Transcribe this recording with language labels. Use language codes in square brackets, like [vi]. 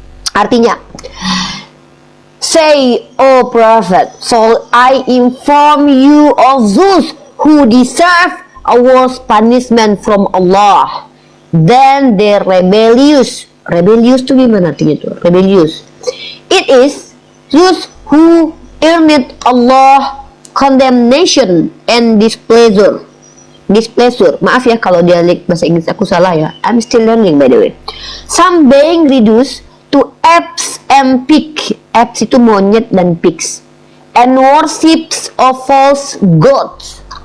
[en] Artinya, say, O Prophet, so I inform you of those who deserve a worse punishment from Allah. Then they rebellious. Rebellious [id] itu gimana artinya itu? [en] Rebellious. It is those who earned Allah condemnation and displeasure. [id] Maaf ya kalau dialek bahasa Inggris aku salah ya. [en] I'm still learning by the way. Some being reduced to apes and pigs. Apes [id] itu monyet dan [en] pigs. And worships of false gods.